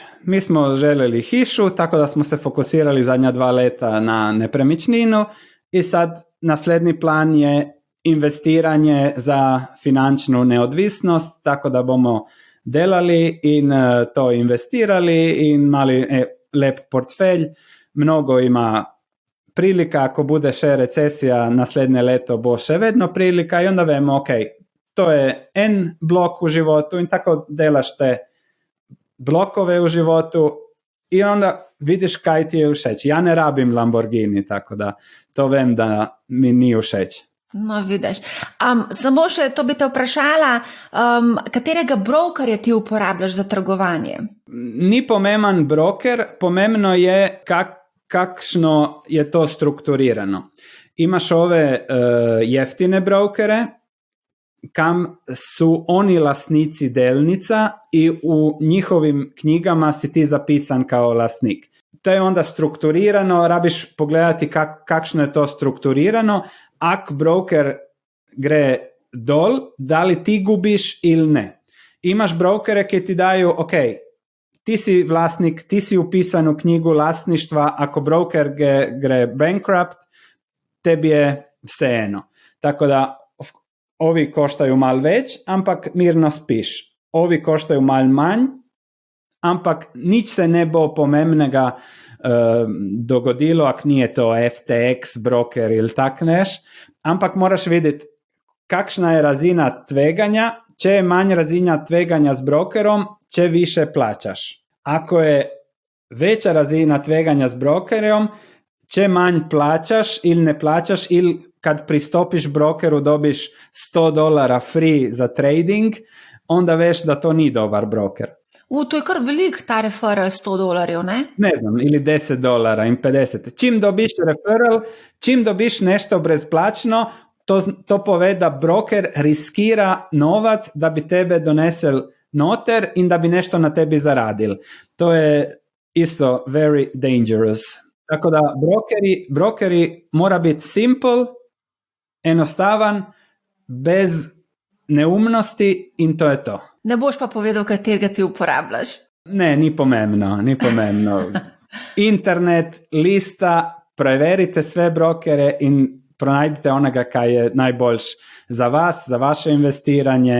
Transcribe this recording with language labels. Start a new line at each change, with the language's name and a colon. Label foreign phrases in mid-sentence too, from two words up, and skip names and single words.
Croatian: Mi smo željeli hišu, tako da smo se fokusirali zadnja 2 leta na nepremičninu i sad naslednji plan je investiranje za finančnu neodvisnost, tako da bomo delali in to investirali in imali lep portfelj.
Slovenian: Mnogo ima prilika, ako bude še recesija naslednje leto, bo še vedno prilika i onda vemo, ok, to je en blok u životu in tako delaš te blokove u životu i onda vidiš kaj ti je všeč. Ja ne rabim Lamborghini, tako da to vem da mi ni všeč. No, vidiš. Samo še to bi te vprašala, katerega brokerja ti uporabljaš za trgovanje? Ni pomemben broker, pomembno je kakšno je to strukturirano.
Croatian: Imaš ove jeftine brokere, kam su oni lasnici delnica i u njihovim knjigama si ti zapisan kao lasnik.
Slovenian: To je onda strukturirano, rabiš pogledati kakšno je to strukturirano.
Croatian: Ak broker gre dol, da li ti gubiš ili ne. Imaš brokere koji ti daju, ok, ti si vlasnik, ti si upisan u knjigu vlasništva, ako broker gre bankrupt, tebi je vseeno.
Slovenian: Tako da ovi koštaju mal več, ampak mirno spiš. Ovi koštaju mal manj, ampak nič se ne bo pomembnega dogodilo, ak nije to FTX broker ili tak neš, ampak moraš videti kakšna je razina tveganja, če je manj razina tveganja s brokerom, če više plaćaš.
Croatian: Ako je veća razina tveganja s brokerom, če manj plaćaš ili ne plaćaš, ili kad pristopiš brokeru dobiš $100 free za trading, onda veš da to ni dobar broker.
Slovenian: To je kar velik ta referral, $100, ne?
Croatian: Ne znam, ili $10 in 50.
Slovenian: Čim dobiš referral, čim dobiš nešto brezplačno, to pove da broker riskira novac da bi tebe donesel noter in da bi nešto na tebi zaradil. To je isto
English: very dangerous.
Slovenian: Tako da brokeri mora biti simple, enostavan, bez neumnosti in to je to. Ne boš pa povedal, katerega ti uporabljaš. Ne, ni pomembno. Internet, lista, preverite sve brokere in pronajdite onega kaj je najboljš za vas, za vaše investiranje.